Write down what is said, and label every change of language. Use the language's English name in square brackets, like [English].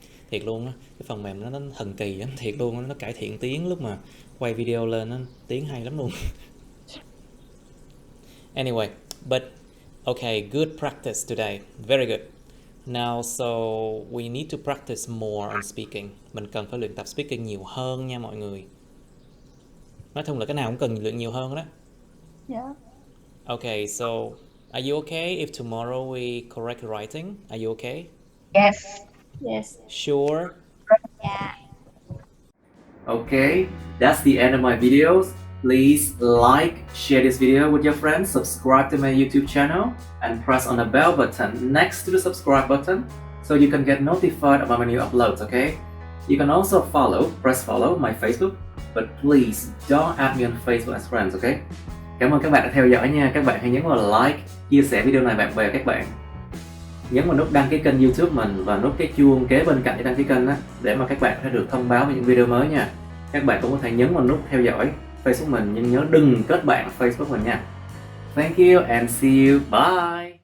[Vietnamese] Thiệt luôn á, cái phần mềm nó thần kỳ lắm, thiệt luôn á, nó cải thiện tiếng lúc mà quay video lên á, tiếng hay lắm luôn. [English] Anyway, but okay, good practice today. Very good. Now, so we need to practice more on speaking. [Vietnamese] Mình cần phải luyện tập speaking nhiều hơn nha mọi người. Nói chung là cái nào cũng cần luyện nhiều hơn đó. [English] Yeah. Okay, so are you okay if tomorrow we correct writing? Are you okay? Yes. Yes. Sure? Yeah. Okay, that's the end of my videos. Please like, share this video with your friends, subscribe to my YouTube channel, and press on the bell button next to the subscribe button so you can get notified about my new uploads, okay? You can also press follow my Facebook, but please don't add me on Facebook as friends, okay? [Vietnamese] Cảm ơn các bạn đã theo dõi nha. Các bạn hãy nhấn vào like, chia sẻ video này bạn bè các bạn. Nhấn vào nút đăng ký kênh YouTube mình và nút cái chuông kế bên cạnh để đăng ký kênh đó, để mà các bạn sẽ được thông báo về những video mới nha. Các bạn cũng có thể nhấn vào nút theo dõi Facebook mình, nhưng nhớ đừng kết bạn Facebook mình nha. [English] Thank you and see you. Bye.